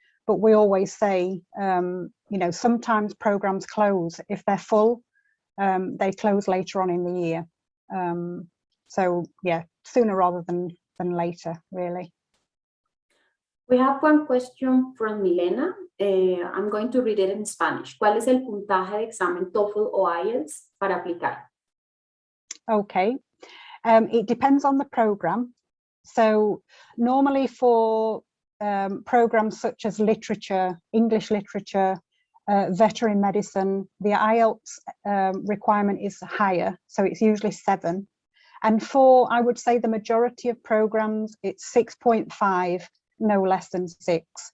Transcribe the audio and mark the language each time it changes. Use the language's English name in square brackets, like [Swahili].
[English] But we always say, sometimes programs close. If they're full, they close later on in the year. So yeah, sooner rather than later, really. We have one question from Milena. I'm going to read it in Spanish. [Spanish] ¿Cuál es el puntaje de examen TOEFL o IELTS para aplicar? [English] Okay, it depends on the program. So normally for programs such as literature, English literature, veterinary medicine, the IELTS requirement is higher, so it's usually 7. And for, I would say, the majority of programs, it's 6.5, no less than 6.